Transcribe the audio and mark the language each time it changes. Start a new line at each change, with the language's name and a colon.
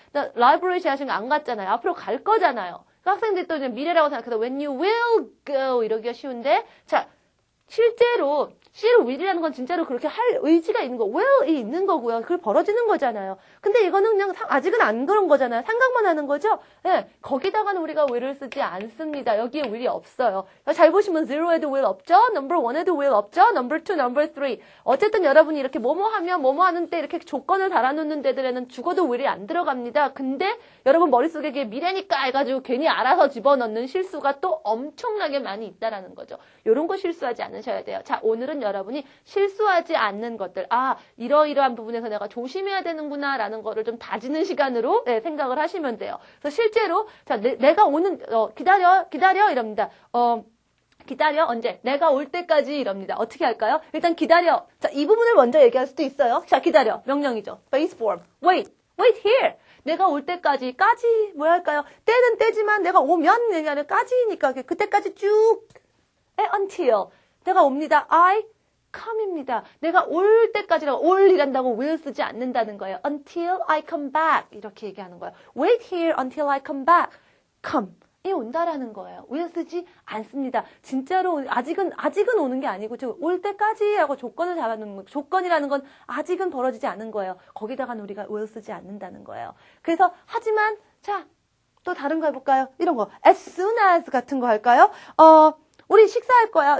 Korean: 나 라이브러리 지하신 거 안 갔잖아요. 앞으로 갈 거잖아요. 학생들이 또 이제 미래라고 생각해서
English: when you will go
Korean: 이러기가 쉬운데, 자, 실제로 will이라는 건 진짜로 그렇게 할 의지가 있는 거, will이 있는 거고요. 그걸 벌어지는 거잖아요. 근데 이거는 그냥 아직은 안 그런 거잖아요. 생각만 하는 거죠. 예, 거기다가는 우리가 will을 쓰지 않습니다. 여기에 will이 없어요. 잘 보시면 zero에도 will 없죠. number one에도 will 없죠. number two, number three. 어쨌든 여러분이 이렇게 뭐뭐 하면 뭐뭐 하는 때 이렇게 조건을 달아놓는 데들에는 죽어도 will이 안 들어갑니다. 근데 여러분 머릿속에 이게 미래니까 해가지고 괜히 알아서 집어넣는 실수가 또 엄청나게 많이 있다라는 거죠. 이런 거 실수하지 않으셔야 돼요. 자, 오늘은 여러분이 실수하지 않는 것들, 이러이러한 부분에서 내가 조심해야 되는구나 라는 거를 좀 다지는 시간으로 생각을 하시면 돼요. 그래서 실제로 자, 내가 오는 기다려 이럽니다. 기다려 언제? 내가 올 때까지 이럽니다. 어떻게 할까요? 일단 기다려. 자, 이 부분을 먼저 얘기할 수도 있어요. 자, 기다려. 명령이죠. base form.
English: wait here.
Korean: 내가 올 때까지 뭐 할까요? 때는 때지만 내가 오면 얘기하는 까지니까 그때까지 쭉 until 내가 옵니다.
English: I come입니다.
Korean: 내가 올 때까지라고 올이란다고 will 쓰지 않는다는 거예요.
English: until I come back
Korean: 이렇게 얘기하는 거예요.
English: wait here until I come back.
Korean: come 이 온다라는 거예요. will 쓰지 않습니다. 진짜로 아직은 오는 게 아니고 지금 올 때까지라고 조건을 잡아놓는 거. 조건이라는 건 아직은 벌어지지 않은 거예요. 거기다가는 우리가 will 쓰지 않는다는 거예요. 그래서 하지만 자, 또 다른 거 해볼까요? 이런 거
English: as soon as
Korean: 같은 거 할까요? 우리 식사할 거야.